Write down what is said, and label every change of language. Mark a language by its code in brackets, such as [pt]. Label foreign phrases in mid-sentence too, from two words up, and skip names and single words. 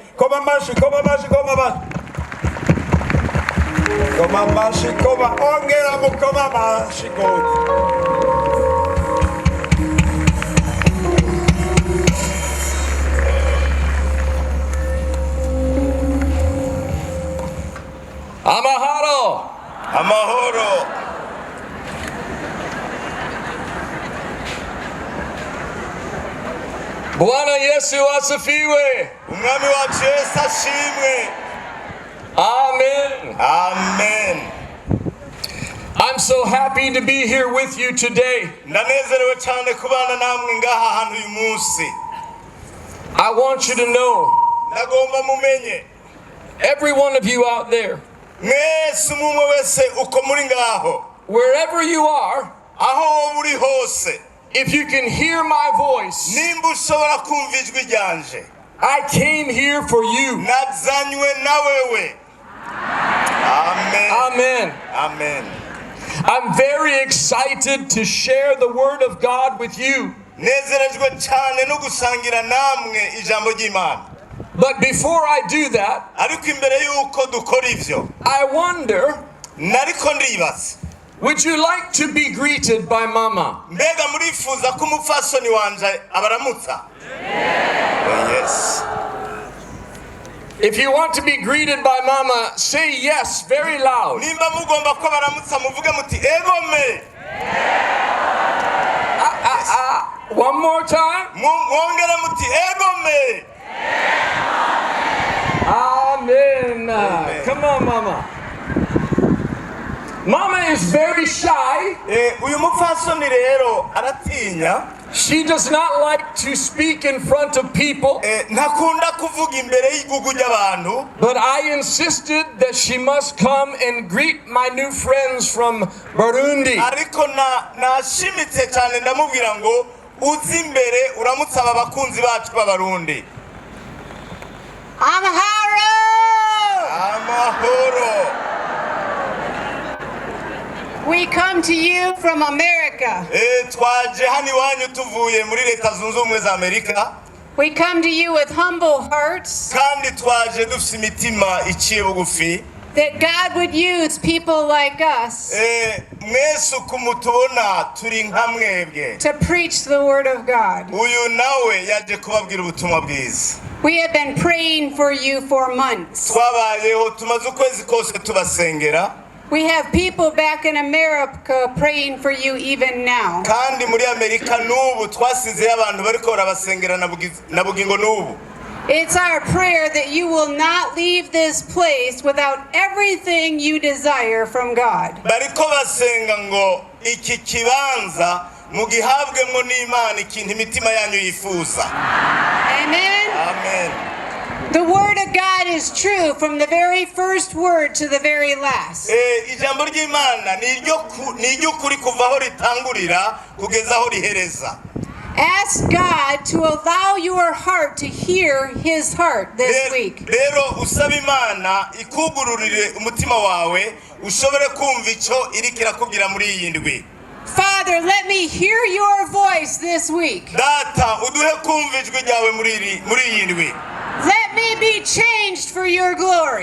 [rn] Koma amashi ongera mukoma amashi Amahoro. [sw] Bwana Yesu asifiwe. [rn] Umwami wacu Yesu ashimwe. Amen. [en] I'm so happy to be here with you today. [rn] Ndanezerewe cyane kubana namwe ngaha hantu uyu munsi. [en] I want you to know, [rn] ndagomba mumenye, [en] every one of you out there, [rn] mwese umwe wese uko muri ngaho, [en] wherever you are, [rn] aho uri hose, [en] if you can hear my voice, [rn] nimba ushobora kumva ijwi ryanje, [en] I came here for you. [rn] nazanywe na wewe. [en] Amen. I'm very excited to share the word of God with you. [rn] Nezerejwe cyane no gusangira namwe ijambo ry'Imana. [en] But before I do that, [rn] ariko imbere yuko dukora ivyo, [en] I wonder, [rn] nariko ndibaza, [en] would you like to be greeted by Mama? [rn] Mbega murifuza ko umupfasoni wanje abaramutsa? [en] Yes. If you want to be greeted by Mama, say yes very loud. [rn] Nimba mugomba ko baramutsa muvuge muti egome. [en] One more time. [rn] Mwongere muti egome. [en] Amen. Come on, Mama. Mama is very shy. [rn] Uyu mupfasoni rero aratinya. [en] She does not like to speak in front of people. [rn] Ntakunda kuvuga imbere y'igugu ry'abantu. [en] But I insisted that she must come and greet my new friends from Burundi. [rn] Ariko nashimitse cyane ndamubwira ngo uzi imbere uramutsa aba bakunzi bacu b'Abarundi. Amahoro. [en] We come to you from America. [rn] Twaje hano iwanyu tuvuye muri Leta Zunze Ubumwe za Amerika. [en] We come to you with humble hearts. [rn] Kandi twaje dufite imitima iciye bugufi. [en] That God would use people like us [rn] mwese ukumutubona turi nka mwebwe [en] to preach the word of God. [rn] Uyu nawe yaje kubabwira ubutumwa bwiza. [en] We have been praying for you for months. [rn] Twabayeho tumaze ukwezi kose tubasengera. [en] We have people back in America praying for you even now. [rn] Kandi muri Amerika n'ubu twasize abantu bariko barabasengera na bugingo n'ubu. [en] It's our prayer that you will not leave this place without everything you desire from God. [rn] Bariko basenga ngo iki kibanza mugihabwemo n'Imana ikintu imitima yanyu yifuza. [en] Amen. The word of God is true from the very first word to the very last. [rn] Ijambo ry'Imana ni ry'ukuri kuva aho ritangurira kugeza aho rihereza. [en] Ask God to allow your heart to hear His heart this week. [rn] Rero usaba Imana ikugururire umutima wawe ushobore kumva ico iriko irakubwira muri iyi ndwi. [en] Father, let me hear your voice this week. [rn] Data, uduhe kumva ijwi ryawe muri iyi ndwi. [en] Let me be changed for your glory.